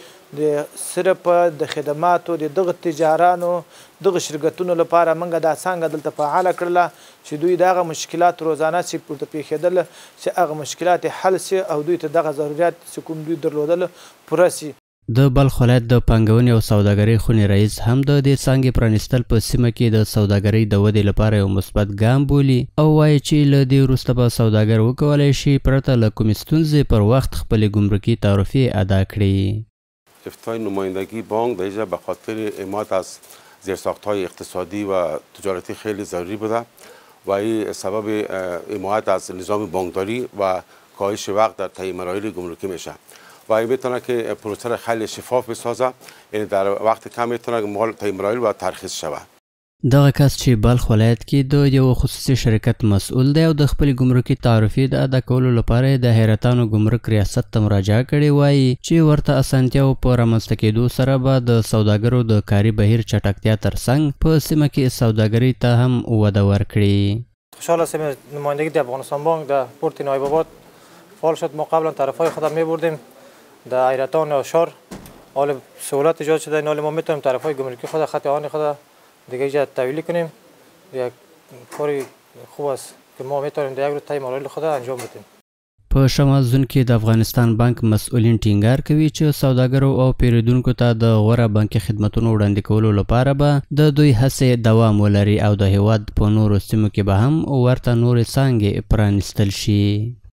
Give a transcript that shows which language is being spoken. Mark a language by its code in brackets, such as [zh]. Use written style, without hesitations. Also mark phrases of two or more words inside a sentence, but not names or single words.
[ps] د صرف د خدماتو د دغه تجارانو دغه شرکتونو لپاره موږ دا څنګه دلته فعاله کړله چې دوی دغه مشکلات روزانه چې ورته پیښېدل چې هغه مشکلات حل شي او دوی ته دغه ضرورت چې کوم دوی درلودل پوره شي. د بلخ ولایت د پانګونې او سوداګرۍ خونې رئیس هم د دې څانګې پرانیستل په سیمه کې د سوداګرۍ د ودې لپاره یو مثبت ګام بولي او وایي چې له دې وروسته به سوداګر وکولی شي پرته له کومې ستونزې پر وخت خپلې ګمرکي تعرفې ادا کړي. [fa] افتتاح نمایندگی بانک در اینجا به خاطر حمایت از زیرساخت‌های اقتصادی و تجارتی خیلی ضروری بوده و این سبب حمایت از نظام بانکداری و کاهش وقت در طی مراحل گمرکی میشه و این میتونه که پروسه را خیلی شفاف بسازه، یعنی در وقت کم میتونه مال طی مراحل و ترخیص شود. [ps] دغه کس چې بلخ ولایت کې د یو خصوصي شرکت مسؤل دی او د خپل ګمرکي تعرفې د ادا کولو لپاره د حیرتانو ګمرک ریاست ته مراجعه کړې وایي چې ورته اسانتیاو په رامنځته کېدو سره به د سوداګرو د کاري بهیر چټکتیا ترڅنګ په سیمه کې سوداګرۍ ته هم وده ورکړي. [fa] خوشحال هستیم نمایندگی [ps] د افغانستان [fa] بانک در پورت نایب آباد فعال شد. ما قبلا طرفهای خود می بردیم در حیرتان و شار، حال سهولت ایجاد شده، حال ما میتونیم طرفهای گمرکی خود خط آهن خود دیگه اینجا تحویل کنیم. یک کاری خوب است که ما میتونیم در یک روز طی مراحل خود انجام بدیم. [ps] په شمال زون کې د افغانستان بانک مسؤلین ټینګار کوي چې سوداګرو او پیرودونکو ته د غوره بانکي خدمتونو وړاندې کولو لپاره به د دوی هڅې دوام ولري او د هیواد په نورو سیمو کې به هم ورته نورې څانګې پرانیستل شي.